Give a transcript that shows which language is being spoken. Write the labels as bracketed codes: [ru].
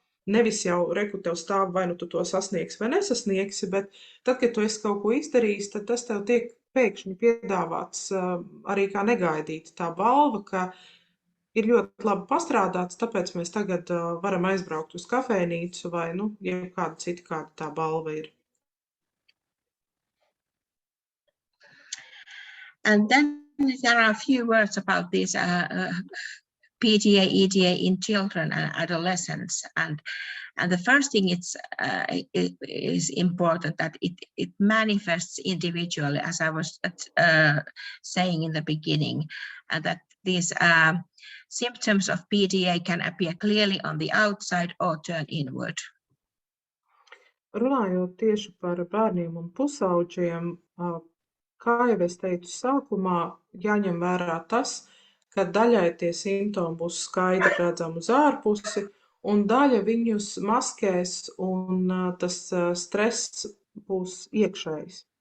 [lv] nevis jau reku tev stāv, vai nu tu to sasniegsi vai nesasniegsi, bet tad, kad tu esi kaut ko izdarījis, tad tas tev tiek pēkšņi piedāvāts arī kā negaidīta tā balva, ka ir ļoti labi pastrādāts, tāpēc mēs tagad varam aizbraukt uz kafejnīcu vai, kāda cita, kāda tā balva ir. [en] And then there are a few words about this PDA, EDA in children and adolescents. And the first thing it is important that it manifests individually, as I was saying in the beginning, that these symptoms of PDA can appear clearly on the outside or turn inward. [lv] Runājot tieši par bērniem un pusauģiem, kā jau es teicu sākumā, jāņem vērā tas, ka daļai tie simptomi būs skaidri redzami uz ārpusi, un daļa viņus maskēs, un tas stress būs iekšējs.